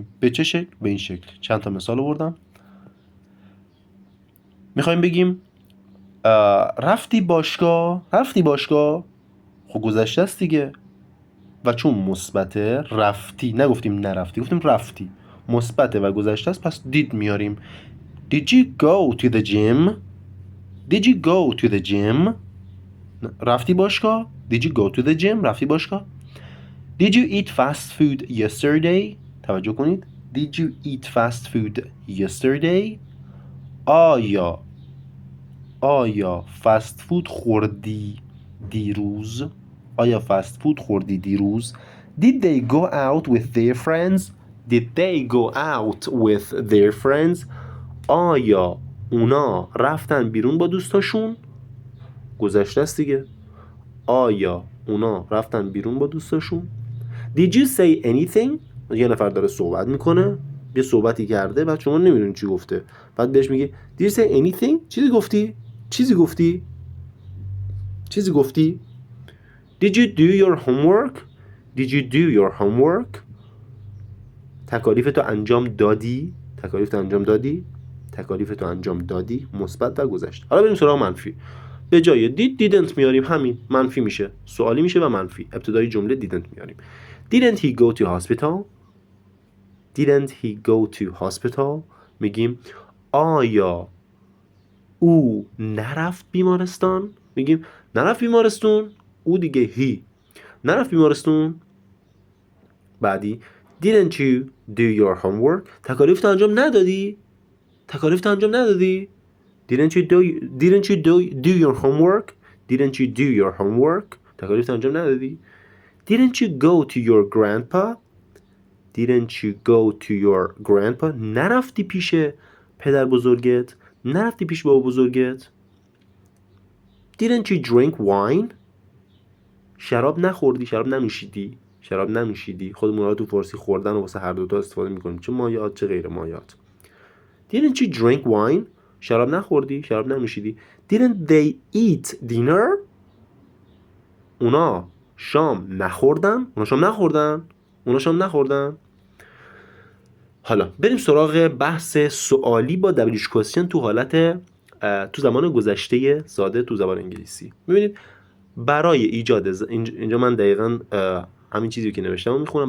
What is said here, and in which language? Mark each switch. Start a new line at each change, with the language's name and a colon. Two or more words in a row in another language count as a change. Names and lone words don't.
Persian: به چه شکل؟ به این شکل. چند تا مثال آوردم. میخوایم بگیم رفتی باشگاه. خب گذشته است دیگه و چون مثبته رفتی. نگفتیم نرفتی، گفتیم رفتی. مثبته و گذشته است پس دید میاریم.
English: Did you go to the gym?
Persian: رفتی باشگاه.
English: Did you go to the gym?
Persian: رفتی باشگاه.
English: Did you eat fast food yesterday?
Persian: توجه کنید.
English: Did you eat fast food yesterday?
Persian: آیا فست فود خوردی دیروز؟ آیا فست فود خوردی دیروز؟
English: Did they go out with their friends? Did they go out with their friends?
Persian: آیا اونا رفتن بیرون با دوستاشون؟ گذشته است دیگه. آیا اونا رفتن بیرون با دوستاشون؟
English: Did you say anything؟
Persian: یه نفر داره صحبت میکنه، یه صحبتی کرده، بعد شما نمیدونید چی گفته، بعد بهش میگه
English: Did you say anything؟
Persian: چیزی گفتی؟ چیزی گفتی؟ چیزی گفتی؟
English: Did you do your homework? Did you do your homework?
Persian: تکالیفتو انجام دادی؟ تکالیفتو انجام دادی؟ تکالیفتو انجام دادی؟ مثبت و گذشته. حالا بریم سراغ منفی. به جای
English: did didn't
Persian: میاریم، همین منفی میشه، سوالی میشه و منفی. ابتدای جمله
English: didn't میاریم. Didn't he go to hospital? Didn't he go to hospital?
Persian: میگیم آیا او نرفت بیمارستان؟ میگیم نرفت بیمارستون. او دیگه he نرفت بیمارستون.
English: بعدی Didn't you do your homework؟
Persian: تکالیفت انجام ندادی؟ تکالیفت انجام ندادی؟
English: Didn't you do your homework؟ Didn't you do your homework؟
Persian: تکالیفت انجام ندادی؟
English: Didn't you go to your grandpa؟ Didn't you go to your grandpa؟
Persian: نرفتی پیش پدر بزرگت؟ نرفتی پیش بابا بزرگت؟
English: Didn't you drink wine؟
Persian: شراب نخوردی، شراب ننوشیدی، شراب ننوشیدی. خودمون رو تو فارسی خوردن و واسه هر دو تا استفاده میکنیم، چه مایات چه غیر مایات.
English: Didn't you drink wine؟
Persian: شراب نخوردی، شراب ننوشیدی.
English: Didn't they eat dinner؟
Persian: اونا شام نخوردن، اونا شام نخوردن، اونا شام نخوردن. حالا بریم سراغ بحث سوالی با
English: WH question
Persian: تو حالت تو زمان گذشته ساده تو زبان انگلیسی. ببینید برای ایجاد اینجا من دقیقاً همین چیزی که نوشتم رو میخونم.